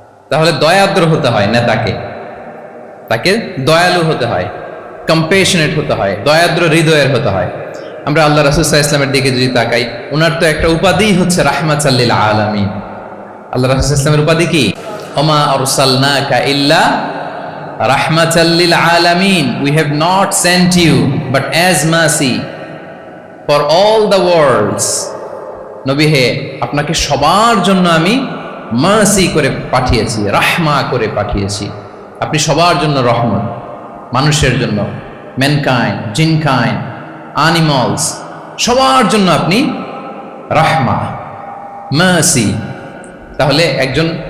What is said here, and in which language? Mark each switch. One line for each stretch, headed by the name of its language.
Bangla: তাহলে দয়াদ্র হতে হয় নেতাকে, তাকে দয়ালু হতে হয়, কম্পেশনেট হতে হয়, দয়াদ্র হৃদয়ের হতে হয়। আমরা আল্লাহ রাসূল সাল্লাল্লাহু আলাইহি ওয়াসাল্লামের দিকে যদি তাকাই, ওনার তো একটা উপাধি হচ্ছে রাহমাতাল লিল আলামিন। আল্লাহ রাসূল সাল্লাল্লাহু আলাইহি ওয়াসাল্লামের উপাধি কি?
Arabic: ওমা আরসালনাকা ইল্লা রাহমাতাল লিল আলামিন,
English: we have not sent you but as mercy for all the worlds।
Bangla: নবী হে, আপনাকে সবার জন্য আমি মার্সি করে পাঠিয়েছি, রাহমা করে পাঠিয়েছি। আপনি সবার জন্য রহমত, মানুষের জন্য, ম্যানকাইন্ড, জিনকাইন্ড, অ্যানিমালস, সবার জন্য আপনি রাহমা, মার্সি। তাহলে একজন